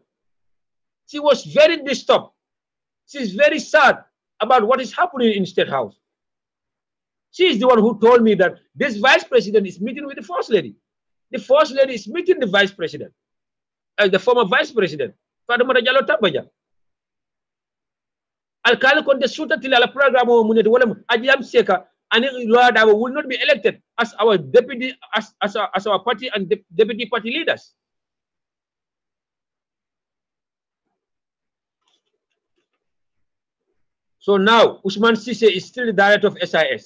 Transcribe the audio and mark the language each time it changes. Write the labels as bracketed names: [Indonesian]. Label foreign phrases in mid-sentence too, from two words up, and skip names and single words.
[English] She was very disturbed. She's very sad about what is happening in State House. She is the one who told me that this vice president is meeting with the first lady. The first lady is meeting the vice president, the former vice president, Fatoumata Jallow Tambaja. [Mandingo] Alkali kon de suta tilala program o muneti wala [English] Ajiyam Seka and Lawyer Darboe will not be elected as our deputy as our party and deputy party leaders. So now Usman Sise is still the director of SIS.